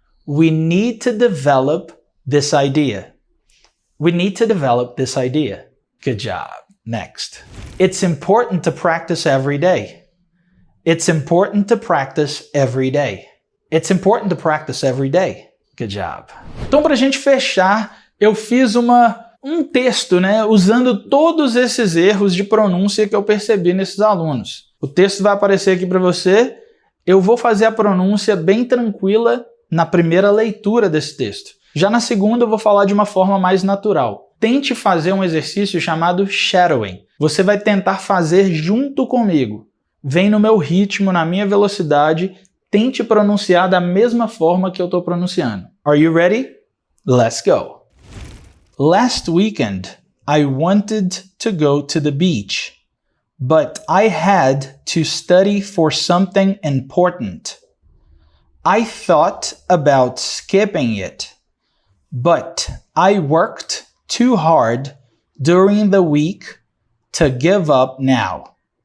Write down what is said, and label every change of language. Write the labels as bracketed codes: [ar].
[en] We need to develop this idea. We need to develop this idea. Good job. Next, it's important to practice every day. It's important to practice every day. It's important to practice every day. Good job. [pt] Então, para a gente fechar, eu fiz um texto, né, usando todos esses erros de pronúncia que eu percebi nesses alunos. O texto vai aparecer aqui para você. Eu vou fazer a pronúncia bem tranquila na primeira leitura desse texto. Já na segunda eu vou falar de uma forma mais natural. Tente fazer um exercício chamado shadowing. Você vai tentar fazer junto comigo. Vem no meu ritmo, na minha velocidade. Tente pronunciar da mesma forma que eu estou pronunciando. [en] Are you ready? Let's go! Last weekend, I wanted to go to the beach, but I had to study for something important. I thought about skipping it, but I worked too hard during the week to give up now.